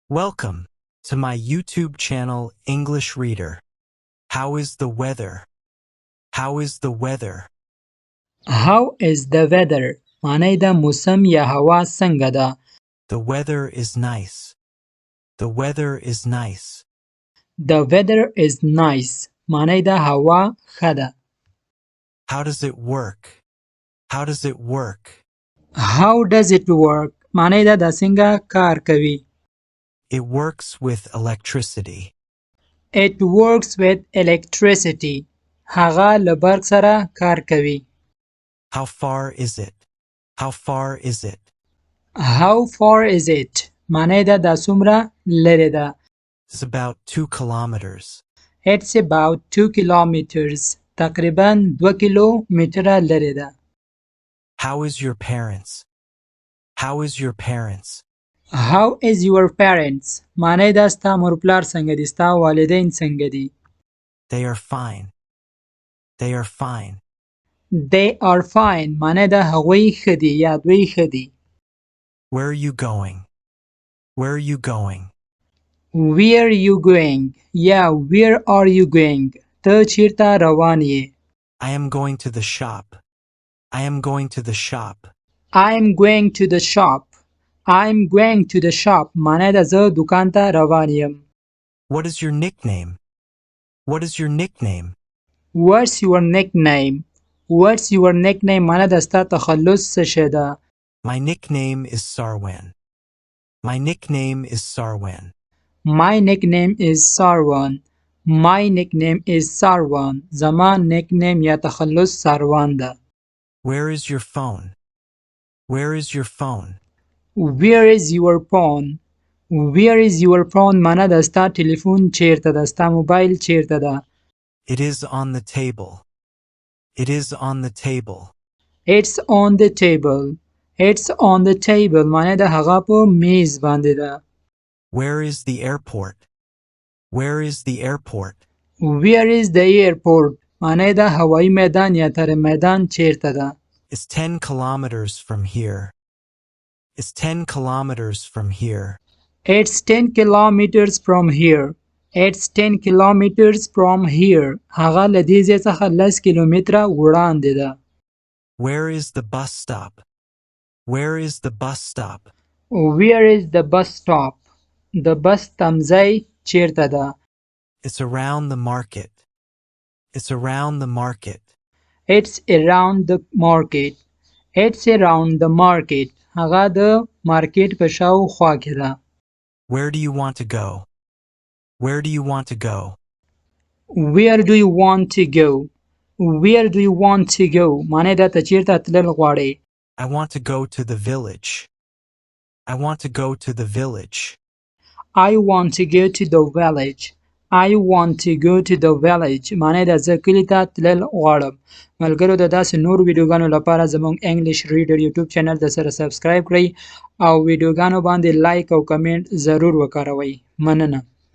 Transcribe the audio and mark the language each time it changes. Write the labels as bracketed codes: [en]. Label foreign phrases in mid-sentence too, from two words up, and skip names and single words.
[en] Welcome to my YouTube channel, English Reader. How is the weather? How is the weather? How is the weather? [ps] معنی د موسم یا هوا څنګه ده؟ [en] The weather is nice. The weather is nice. The weather is nice. [ps] معنی د هوا ښه ده. [en] How does it work? How does it work? How does it work? [ps] معنی د څنګه کار کوي. [en] It works with electricity. It works with electricity. [ps] هغه له برق سره کار کوي. [en] How far is it? How far is it? How far is it? [ps] معنی د څومره لرې ده. [en] It's about 2 kilometers. It's about 2 kilometers. [ps] تقریباً 2 کیلومتره لرې ده. [en] How is your parents? How is your parents? How is your parents? [ps] معنی دا ستا مور پلار څنګه دي؟ ستا والدین څنګه دي؟ [en] They are fine. They are fine. They are fine. [ps] معنی دا هغوی ښه دي یا دوی ښه دي. [en] Where are you going? Where are you going? Where are you going? یا where are you going? [ps] ته چیرته روان یې؟ [en] I am going to the shop. I am going to the shop. I'm going to the shop. I'm going to the shop. [ps] معنی دا زه دکان ته روان یم. [en] What is your nickname? What is your nickname? What's your nickname? What's your nickname? [ps] معنی دا ستا تخلص څه شی ده؟ [en] My nickname is Sarwan. My nickname is Sarwan. My nickname is Sarwan. My nickname is Sarwan. [ps] زما nickname یا تخلص ساروان ده. [en] Where is your phone? Where is your phone? Where is your phone? Where is your phone? [ps] معنی دا ستا تلیفون چیرته ده؟ ستا موبایل چیرته ده؟ [en] It is on the table. It is on the table. It's on the table. It's on the table. [ps] معنی دا هغه په میز باندې ده. [en] Where is the airport? Where is the airport? Where is the airport? [ps] معنی دا هوایی میدان یا تر میدان چیرته ده؟ [en] It's 10 kilometers from here. It's 10 kilometers from here. It's 10 kilometers from here. It's 10 kilometers from here. [ps] هغه له دې ځای څخه 10 کیلومتره وړاندې ده. [en] Where is the bus stop? Where is the bus stop? Where is the bus stop? [ps] د بس تمځای چیرته ده؟ [en] It's around the market. It's around the market. It's around the market. It's around the market. [ps] هغه د مارکیټ په شاوخوا کې ده. [en] Where do you want to go? Where do you want to go? Where do you want to go? Where do you want to go? [ps] معنی دا ته چیرته تلل غواړې؟ [en] I want to go to the village. I want to go to the village. I want to go to the village. I want to go to the village. [ps] معنی دا زه کلی ته تلل غواړم. ملګرو د داسې نور ویډیوګانو لپاره زموږ انګلیش ریډر یوټیوب چینل د سره سبسکرایب کړئ او ویډیوګانو باندې لایک او کمنټ ضرور وکاروئ. مننه.